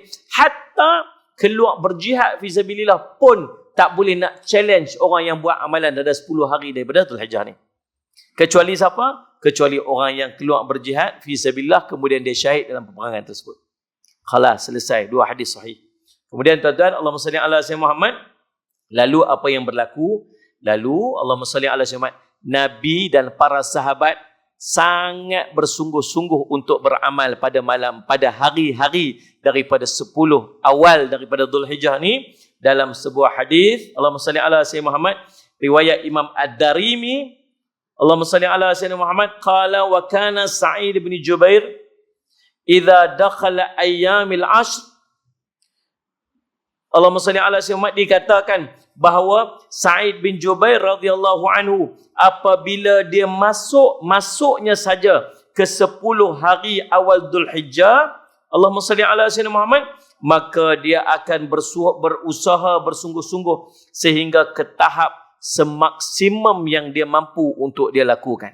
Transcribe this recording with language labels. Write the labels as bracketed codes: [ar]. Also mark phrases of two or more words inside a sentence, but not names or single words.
[ms] Hatta keluar berjihad fisabilillah pun tak boleh nak challenge orang yang buat amalan ada 10 hari daripada Dzulhijjah ni. Kecuali siapa? Kecuali orang yang keluar berjihad fisabilillah kemudian dia syahid dalam peperangan tersebut. Khalas, selesai. Dua hadis sahih. Kemudian tuan-tuan, [ar] اللهم صل على سيدنا محمد. [ms] Lalu apa yang berlaku? [ar] Lalu اللهم صل على سيدنا محمد. [ms] Nabi dan para sahabat sangat bersungguh-sungguh untuk beramal pada malam, pada hari-hari daripada 10 awal daripada Dzulhijjah ni. Dalam sebuah hadis, [ar] اللهم صل على سيدنا محمد رواية الإمام الدارمي اللهم صل على سيدنا محمد قال وكان سعيد بن جبير إذا دخل أيام العشر. اللهم صل على سيدنا محمد, [ms] dikatakan bahawa Sa'id bin Jubair [ar] رضي الله عنه [ms] apabila dia masuknya saja ke 10 hari awal Dzulhijjah, [ar] اللهم صل على سيدنا محمد, [ms] maka dia akan berusaha bersungguh-sungguh sehingga ke tahap semaksimum yang dia mampu untuk dia lakukan.